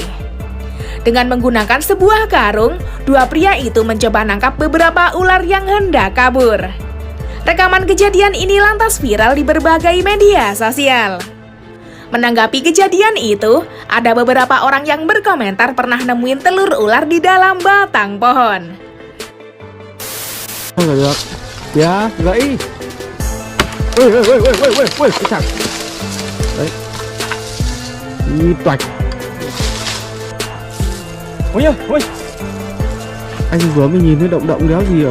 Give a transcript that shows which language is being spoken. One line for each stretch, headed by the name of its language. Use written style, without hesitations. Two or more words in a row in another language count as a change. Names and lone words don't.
Indonesian: Dengan menggunakan sebuah karung, dua pria itu mencoba nangkap beberapa ular yang hendak kabur. Rekaman kejadian ini lantas viral di berbagai media sosial. Menanggapi kejadian itu, ada beberapa orang yang berkomentar pernah nemuin telur ular di dalam batang pohon.
Vietnamese: Không được. Kìa, gãy. Ui, cái thằng. Đấy. Đi toạch. Ui ơi, ui. Anh vừa mới nhìn thấy động động đéo gì ở